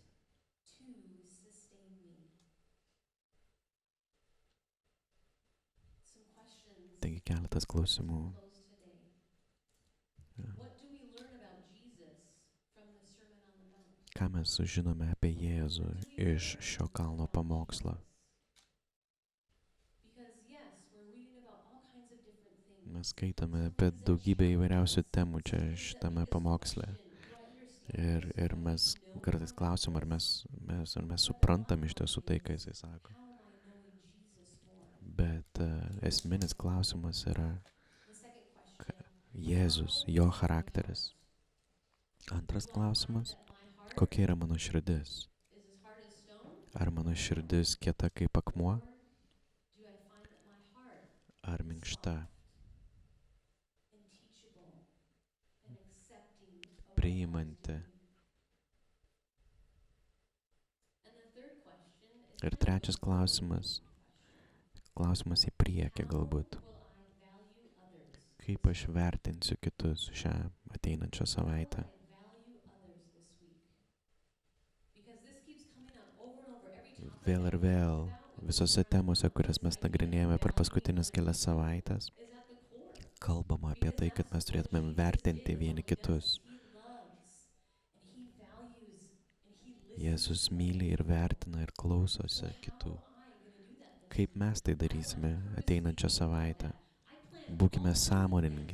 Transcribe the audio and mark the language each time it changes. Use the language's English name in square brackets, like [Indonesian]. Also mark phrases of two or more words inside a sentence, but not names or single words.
[Lithuanian] Taigi keletas klausimų. Ką mes sužinome apie Jėzų iš šio kalno pamokslo? [English] of different [Lithuanian] Mes [English] things. [Lithuanian] skaitome [English] So [Lithuanian] apie [English] things that [Lithuanian] daugybę [English] challenge [Lithuanian] įvairiausių [English] us. [Lithuanian] temų čia [English] Things that [Lithuanian] šitame [English] make us [Lithuanian] pamoksle. [English] question, do I understand this? [Lithuanian] Ir [English] Do [Lithuanian] mes [English] I know [Lithuanian] kartais [English] more about [Lithuanian] klausim, ar mes, [English] this? [Lithuanian] ar mes [English] But the [Lithuanian] suprantam iš [English] bottom [Lithuanian] tiesų [English] line [Lithuanian] tai, ką [English] is, [Lithuanian] jisai sako. [English] how am I knowing Jesus more? [Lithuanian] Bet esminis klausimas yra [English] The second question, [Lithuanian] Jėzus, [English] how [Lithuanian] jo [English] is my [Lithuanian] charakteris. [English] heart? [Lithuanian] Antras [English] Do I find [Lithuanian] klausimas, [English] that my heart [Lithuanian] kokia yra mano širdis? [English] is as hard as stone? [Lithuanian] Ar mano širdis kieta kaip akmuo, [English] Or do I find that my heart [Lithuanian] ar [English] is [Lithuanian] minkšta, [English] soft and teachable and accepting of what God is [Lithuanian] priimanti? [English] doing? And the third question is [Lithuanian] Ir [English] kind of [Lithuanian] trečias [English] a [Lithuanian] klausimas, [English] question. [Lithuanian] klausimas į priekį [English] How [Lithuanian] galbūt. [English] will I value others? [Lithuanian] Kaip aš vertinsiu kitus šią ateinančią savaitę? [English] How will I value others this week? Because this keeps coming up over and over every topic [Lithuanian] Vėl ir [English] that we [Lithuanian] vėl, [English] talk about with [Lithuanian] visose temose, kurias mes [English] this idea of [Lithuanian] nagrinėjame per [English] valuing [Lithuanian] paskutines [English] others [Lithuanian] kelias savaitės, [English] is at the core. [Lithuanian] kalbama apie tai, kad mes turėtumėm vertinti vieni kitus. Jėzus myli ir vertina ir klausosi kitų. Kaip mes tai darysime ateinančią savaitę? Būkime sąmoningi.